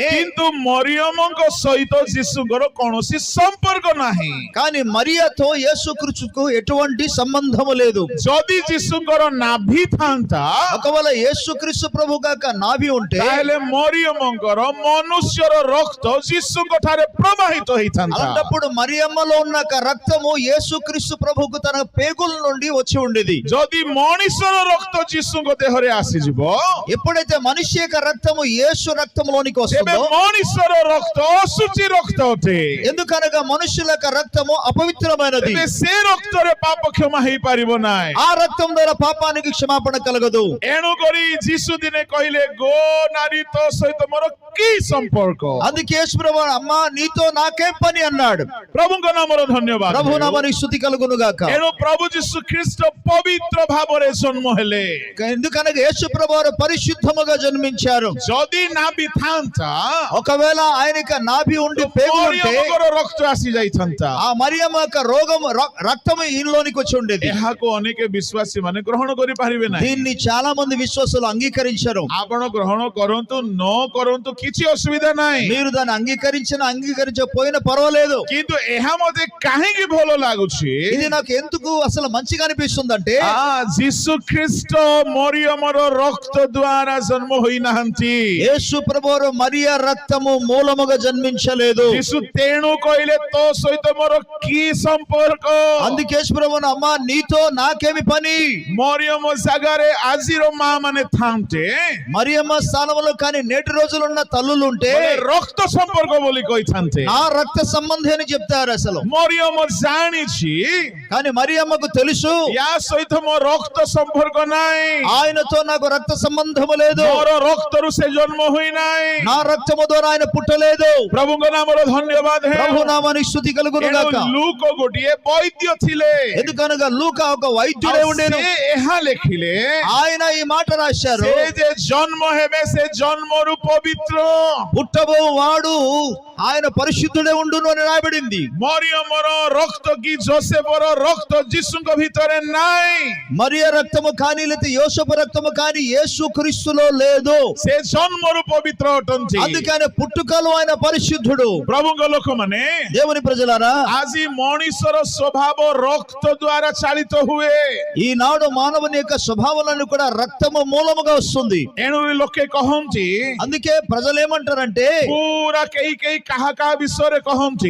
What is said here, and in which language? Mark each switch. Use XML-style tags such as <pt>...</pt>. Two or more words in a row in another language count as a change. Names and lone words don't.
<or>କିନ୍ତୁ ମରିୟମଙ୍କ ସହିତ ଯୀଶୁଙ୍କର କୌଣସି ସମ୍ପର୍କ ନାହିଁ।</or> <te>కానీ మరియాతో యేసుక్రీస్తుకు ఎటువంటి సంబంధము లేదు.</te> <or>ଯଦି ଯୀଶୁଙ୍କର ନାଭି ଥାନ୍ତା</or> <te>ఒకవేళ యేసుక్రీస్తు ప్రభు గాక నాభి ఉంటే</te> <or>ତାହେଲେ ମରିୟମଙ୍କର ମନୁଷ୍ୟର ରକ୍ତ ଯୀଶୁଙ୍କ ଠାରେ ପ୍ରବାହିତ ହେଇଥାନ୍ତା।</or> <te>అలాంటప్పుడు మరియమ్మలో ఉన్న రక్తము యేసుక్రీస్తు ప్రభుకు తన పేగుల నుండి వచ్చి ఉండేది.</te> <or>ଯଦି ମଣିଷର ରକ୍ତ ଯୀଶୁଙ୍କ ଦେହରେ ଆସିଯିବ</or> <te>ఎప్పుడైతే మనిషి యొక్క రక్తము యేసు రక్తములోనికి</te> <or>ତେବେ</or> <te>వస్తుందో</te> <or>ମଣିଷର ରକ୍ତ ଅଶୁଚି ରକ୍ତ ଅଟେ।</or> <te>ఎందుకనగా మనుషుల యొక్క రక్తము అపవిత్రమైనది.</te> <or>ତେବେ ସେ ରକ୍ତରେ ପାପ କ୍ଷମା ହେଇପାରିବ ନାହିଁ।</or> <te>ఆ రక్తం ద్వారా పాపానికి క్షమాపణ కలగదు.</te> <or>ଏଣୁ କରି ଯୀଶୁ ଦିନେ କହିଲେ ଗୋ ନାରୀ ତୋ ସହିତ ମୋର କି ସମ୍ପର୍କ।</or> <te>అందుకే యేసు ప్రభు అమ్మా నీతో నాకేం పని అన్నాడు.</te> <or>ପ୍ରଭୁଙ୍କ ନାମର ଧନ୍ୟବାଦ।</or> <te>ప్రభు నామానికి స్తుతి కలుగును గాక.</te> <or>ଏଣୁ ପ୍ରଭୁ ଯୀଶୁ ଖ୍ରୀଷ୍ଟ ପବିତ୍ର ଭାବରେ ଜନ୍ମ ହେଲେ।</or> <te>ఎందుకనగా యేసు ప్రభు వారు పరిశుద్ధముగా జన్మించారు.</te> <or>ଯଦି ନାଭି ଥାନ୍ତା</or> <te>ఒకవేళ ఆయనకి నాభి ఉండి పేగులు ఉంటే</te> <or>ମରିୟମଙ୍କର ରକ୍ତ ଆସି ଯାଇଥାନ୍ତା।</or> <te>ఆ మరియమ్మ యొక్క రోగం రక్తము ఈయనలోనికి వచ్చి ఉండేది.</te> <or>ଏହାକୁ ଅନେକ ବିଶ୍ୱାସୀ ମାନେ ଗ୍ରହଣ କରିପାରିବେ ନାହିଁ।</or> <te>దీన్ని చాలా మంది విశ్వాసులు అంగీకరించారు.</te> <or>ଆପଣ గ్రହଣ କରନ୍ତୁ ନ କରନ୍ତୁ କିଛି ଅସୁବିଧା ନାହିଁ।</or> <te>మీరు దాన్ని అంగీకరించకపోయినా పర్వాలేదు.</te> <or>କିନ୍ତୁ ଏହା ମୋତେ କାହିଁକି ଭଲ ଲାଗୁଛି</or> <te>ఇది నాకు ఎందుకు అసలు మంచిగా అనిపిస్తుందంటే</te> <or>ଯୀଶୁ ଖ୍ରୀଷ୍ଟ ମରିୟମର ରକ୍ତ ଦ୍ୱାରା ଜନ୍ମ ହୋଇନାହାନ୍ତି।</or> <te>యేసు ప్రభువు మరియా రక్తము మూలముగా జన్మించలేదు.</te> <or>ଯୀଶୁ ତେଣୁ କହିଲେ ତୋ ସହିତ ମୋର କି ସମ୍ପର୍କ।</or> <te>అందుకే యేసు ప్రభువు అమ్మా నీతో నాకేమి పని.</te> <or>ମରିୟମ ଜାଗାରେ ଆଜିର ମା ମାନେ ଥାନ୍ତେ</or> <te>మరియమ్మ స్థానంలో కానీ నేటి రోజులు ఉన్న తల్లులు ఉంటే</te> <or>ରକ୍ତ ସମ୍ପର୍କ ବୋଲି କହିଥାନ୍ତେ।</or> <te>ఆ రక్త సంబంధి అని చెప్తారు. అసలు</te> <or>ମରିୟମ ଜାଣିଛି</or> <te>కానీ మరియమ్మకు తెలుసు</te> <or>ୟା ସହିତ ମୋ ରକ୍ତ ସମ୍ପର୍କ ନାହିଁ।</or> <te>ఆయనతో నాకు రక్త సంబంధము లేదు.</te> <or>ମୋର ରକ୍ତରୁ ସେ ଜନ୍ମ ହୋଇନାହିଁ।</or> <te>నా రక్తము ద్వారా ఆయన పుట్టలేదు.</te> <or>ପ୍ରଭୁଙ୍କ ନାମର ଧନ୍ୟବାଦ ହେଉ।</or> <te>ప్రభు నామానికి స్తుతి కలుగును గాక.</te> <or>ଲୁକ ଗୋଟିଏ ବୈଦ୍ୟ ଥିଲେ।</or> <te>ఎందుకనగా లూకా ఒక వైద్యుడే ఉండేను.</te> <or>ସେ ଏହା ଲେଖିଲେ</or> <te>ఆయన ఈ మాట రాశారు.</te> <or>ସେ ଯେ ଜନ୍ମ ହେବେ ସେ ଜନ୍ମରୁ ପବିତ୍ର।</or> <te>పుట్టబో వాడు ఆయన పరిశుద్ధుడే ఉండును అని రాయబడింది.</te> <or>ମରିୟମର ରକ୍ତ କି ଯୋସେଫର ରକ୍ତ ଯୀଶୁଙ୍କ ଭିତରେ ନାହିଁ।</or> <te>మరియా రక్తము కానీ లేదా యోసేపు రక్తము కానీ యేసు క్రీస్తులో లేదు.</te> <or>ସେ ଜନ୍ମରୁ ପବିତ୍ର ଅଟନ୍ତି।</or> <te>అందుకే ఆయన పుట్టుకలో ఆయన పరిశుద్ధుడు.</te> <or>ପ୍ରଭୁଙ୍କ ଲୋକମାନେ</or> <te>దేవుని ప్రజలారా</te> <or>ଆଜି ମଣିଷର ସ୍ୱଭାବ ରକ୍ତ ଦ୍ୱାରା ଚାଳିତ ହୁଏ।</or> <te>ఈనాడు మానవుని యొక్క స్వభావాలను కూడా రక్తము మూలముగా వస్తుంది.</te> <or>ଏଣୁ ଲୋକେ କହନ୍ତି</or> <te>అందుకే ప్రజలు ఏమంటారంటే</te> <or>ପୁରା କେହି କାହା କାହା ବିଷୟରେ କହନ୍ତି</or>